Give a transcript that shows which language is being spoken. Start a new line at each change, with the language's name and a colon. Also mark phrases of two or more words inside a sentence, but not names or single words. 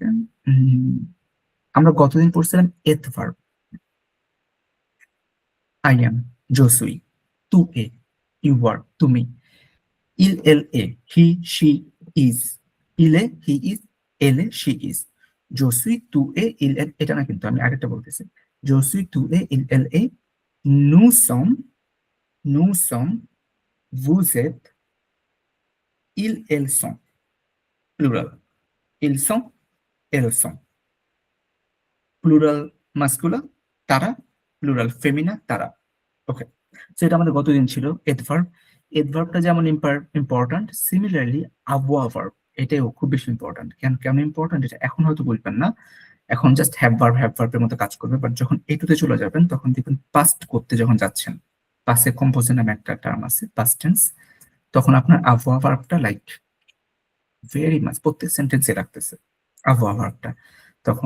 Bangla: আমরা গতদিন পড়ছিলাম এথ ভার্ব,
English: I am,
French: je suis, tu es,
English: you are,
Bangla: তুমি,
French: il elle
Bangla: এ,
English: he she is,
Bangla: ইলে
English: he is,
Bangla: এলে
English: she is,
French: je suis tu es il elle,
Bangla: এটা না কিন্তু আমি আরেকটা বলতেছি,
French: je suis tu es il elle est, nous sommes, nous sommes, vous êtes, ils elles sont, plural, ils sont, elles sont, pluriel masculin
Bangla: তারা,
French: pluriel féminin
Bangla: তারা। ওকে, সো এটা আমাদের গতদিন ছিল এডভার্ব। এডভার্বটা যেমন ইম্পর্টেন্ট, সিমিলারলি
French: avoir verbe
Bangla: এটাও খুব বেশি ইম্পর্টেন্ট। কেন ইম্পর্টেন্ট এটা এখন হয়তো বলবেন না, এখন জাস্ট
English: have verb
Bangla: মতো কাজ করবে, বাট যখন এটুতে চলে যাবেন তখন দেখবেন পাস্ট করতে যখন যাচ্ছেন,
French: passé composé
Bangla: নামে একটা টার্ম আছে,
English: past tense,
Bangla: তখন আপনার আবওয়া ভার্বটা
English: like very much
Bangla: প্রত্যেক সেন্টেন্সে রাখতেছে আবওয়া ভার্বটা তখন।